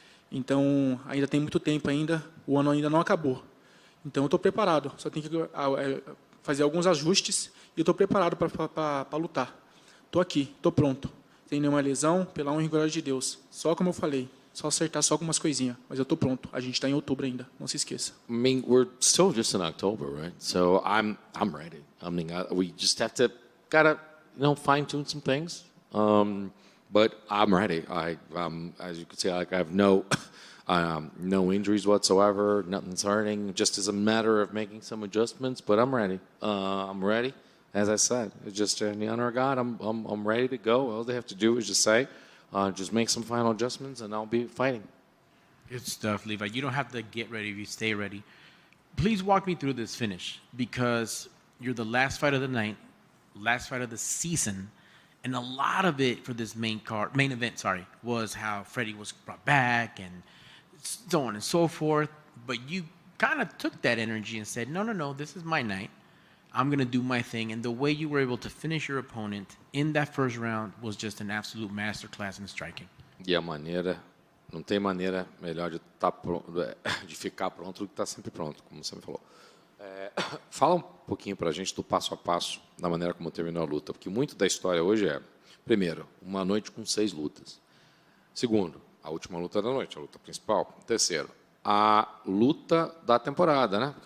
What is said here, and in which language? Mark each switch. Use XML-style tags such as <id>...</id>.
<pt>Então, ainda tem muito tempo ainda, o ano ainda não acabou. Então, eu estou preparado, só tem que fazer alguns ajustes e eu estou preparado para lutar. Estou aqui, estou pronto. Sem nenhuma lesão, pela honra e glória de Deus. Só como eu falei, só acertar só algumas coisinhas. Mas eu estou pronto. A gente está em outubro ainda, não se esqueça.</pt> <en>I mean, we're still just in October, right? So I'm ready. I mean, we just have to fine tune some things. But I'm ready. As you can see, I have no injuries whatsoever. Nothing's hurting. Just as a matter of making some adjustments. But I'm ready. I'm ready. As I said, it's just in the honor of God. I'm ready to go. All they have to do is just just make some final adjustments, and I'll be fighting. Good stuff, Levi. You don't have to get ready if you stay ready. Please walk me through this finish, because you're the last fight of the night, last fight of the season, and a lot of it for this main event, was how Freddie was brought back and so on and so forth. But you kind of took that energy and said, no, this is my night. I'm going to do my thing. And the way you were able to finish your opponent in that first round was just an absolute masterclass in striking.</en> <pt>E a maneira, não tem maneira melhor de ficar pronto do que estar sempre pronto, como você me falou. Fala um pouquinho para a gente do passo a passo, da maneira como terminou a luta, porque muito da história hoje primeiro, uma noite com 6 lutas. Segundo, a última luta da noite, a luta principal. Terceiro, a luta da temporada, né?</pt>